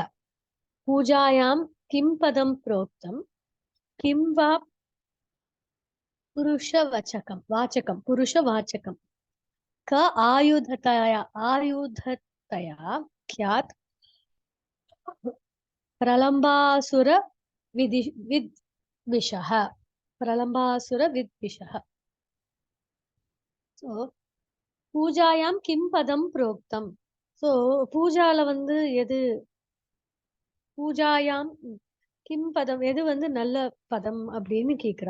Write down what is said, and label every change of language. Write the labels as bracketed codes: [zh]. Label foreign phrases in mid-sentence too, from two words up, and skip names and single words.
[sa] पूजायां किं पदं प्रोक्तं, किं वा पुरुषवाचकं क आयुधतया ख्यात् प्रलम्बासुर विद्विषः. ஸோ पूजायां किं पदं प्रोक्तम्. [ta] ஸோ பூஜால வந்து எது, [sa] पूजायां किं पदं [ta] எது வந்து நல்ல பதம் அப்படின்னு கேக்குறா.